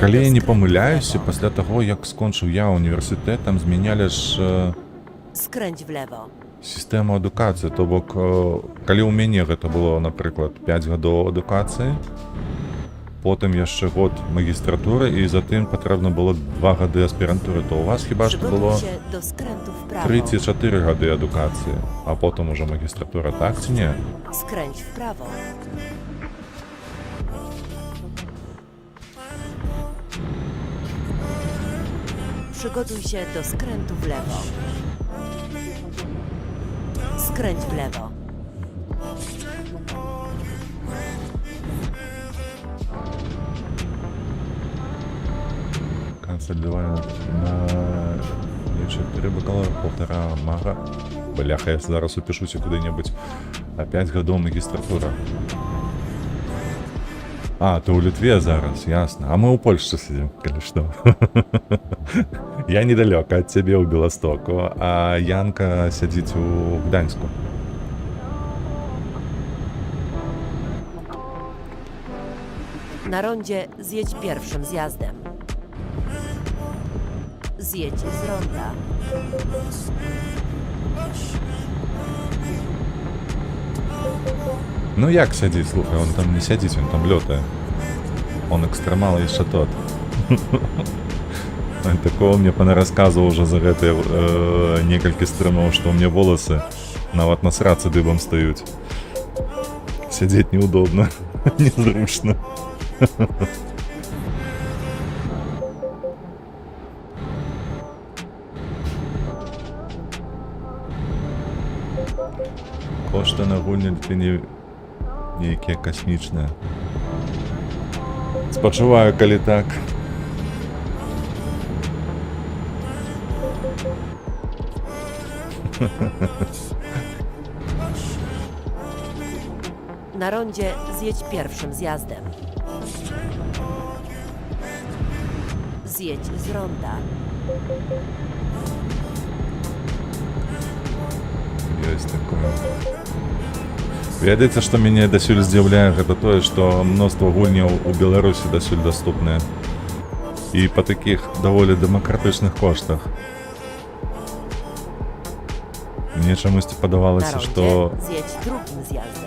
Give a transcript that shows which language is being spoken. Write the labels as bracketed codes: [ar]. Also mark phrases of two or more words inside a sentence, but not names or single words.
[be] калі [pl] do [be] я не [pl] skrętu w [be] памыляюся, [pl] lewo. [be] пасля таго, як скончыў я універсітэт, там змянялі ж [pl] Skręć w lewo. [be] сістэму адукацыі. То бок, калі ў мяне гэта было, напрыклад, 5 гадоў адукацыі, потым яшчэ год магістратуры, і затым патрэбна было 2 гады аспірантуры, то у вас хіба што [pl] Przygotuj [be] было [pl] się do skrętu w prawo. [be] 3 ці 4 гады адукацыі, а потым ужо магістратура, так ці не? [pl] Skręć w prawo. Przygotuj się do skrętu w lewo. Skręć w lewo. [ru] Консолидовали на 4 бакалавра, 1,5 мага. [be] Бляха, я зараз упішуся куди-небудь. А 5 гадоў магістратура. А, ты ў Літве зараз, ясна. А мы ў Польшчы сидзім, калі што. Я недалёка ад цябе ў Беластоку, а Янка сядзіць у Гданьску. [pl] Na rondzie zjedź pierwszym zjazdem. Zjedź z ronda. [be] Ну як сядзіць, слухай, он там не сядзіць, он там лётае. Он экстремал яшчэ тот. Такого мне панарассказываў уже за гэтыя некалькі стрымаў, што ў мне воласы нават на срацы дыбам стаюць. Сядзець неудобна, незручна. Кошты на гульні для не нейкія касмічныя. Спачуваю, калі так. [pl] Na rondzie zjedź pierwszym zjazdem. Zjedź z ronda. [be] Ёсць такое. Ведаеце, што мяне дасюль здзіўляе, гэта тое, што мноства гульняў у Беларусі дасюль даступныя. І па такіх даволі дэмакратычных коштах. Мне чамусьці [pl] Na [be] падавалася, [pl] rondzie [be] што [pl] zjedź drugim zjazdem.